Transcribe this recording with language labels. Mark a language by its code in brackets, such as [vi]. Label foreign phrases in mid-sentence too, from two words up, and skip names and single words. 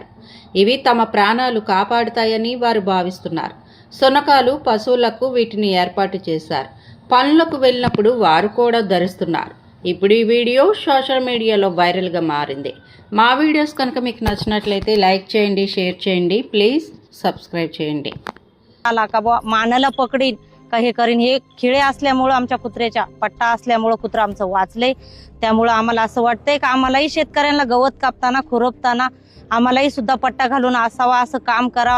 [te] ఇవి తమ ప్రాణాలు కాపాడుతాయని వారు భావిస్తున్నారు. శునకాలు, పశువులకు వీటిని ఏర్పాటు చేశారు. పనులకు వెళ్ళినప్పుడు వారు కూడా ధరిస్తున్నారు. ఇప్పుడు ఈ వీడియో [en] social media [te] వైరల్గా మారింది. మా వీడియోస్ కనుక మీకు నచ్చినట్లయితే లైక్ చేయండి, షేర్ చేయండి, [en] please subscribe చేయండి. [mr] मानाला पकडीन का हे करीन, हे खिळे असल्यामुळे आमच्या कुत्र्याच्या पट्टा असल्यामुळे कुत्रा आमचं वाचलंय. त्यामुळे आम्हाला असं वाटतंय का आम्हालाही शेतकऱ्यांना गवत कापताना खुरपताना आम्हालाही सुद्धा पट्टा घालून असावा, असं काम करावं.